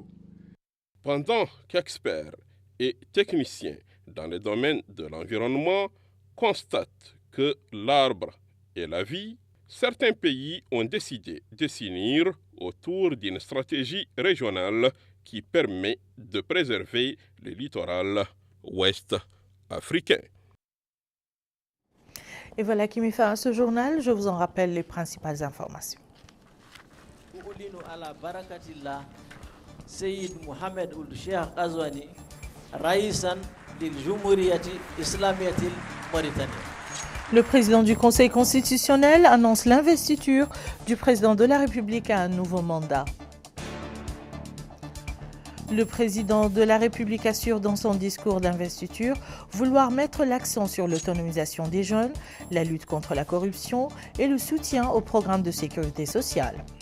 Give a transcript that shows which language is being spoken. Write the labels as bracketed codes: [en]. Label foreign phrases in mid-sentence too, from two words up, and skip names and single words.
[fr] Pendant qu'experts et techniciens dans le domaine de l'environnement constatent que l'arbre est la vie, certains pays ont décidé de s'unir autour d'une stratégie régionale qui permet de préserver le littoral ouest africain. Et voilà qui met fin à ce journal. Je vous en rappelle les principales informations. [ar] السيد محمد ولد الشيخ الغزواني، رئيسا للجمهورية الإسلامية الموريتانية. [fr] Le président du Conseil constitutionnel annonce l'investiture du président de la République à un nouveau mandat. Le président de la République assure dans son discours d'investiture vouloir mettre l'accent sur l'autonomisation des jeunes, la lutte contre la corruption et le soutien au programme de sécurité sociale.